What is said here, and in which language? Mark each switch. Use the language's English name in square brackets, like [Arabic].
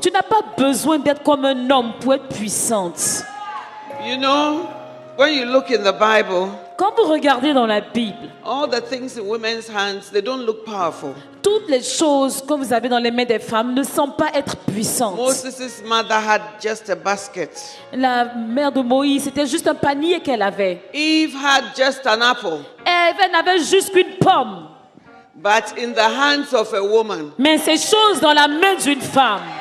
[French] Tu n'as pas besoin d'être comme un homme pour être puissante. [English] You know, when you look in the Bible, [French] quand vous regardez dans la Bible, [English] all the things in women's hands, they don't look powerful. [French] Toutes les choses que vous avez dans les mains des femmes ne semblent pas être puissantes. [English] Moses' mother had just a basket. [French] La mère de Moïse, c'était juste un panier qu'elle avait. [English] Eve had just an apple. [French] Elle n'avait juste qu'une pomme. [English] But in the hands of a woman, [French] mais ces choses dans la main d'une femme,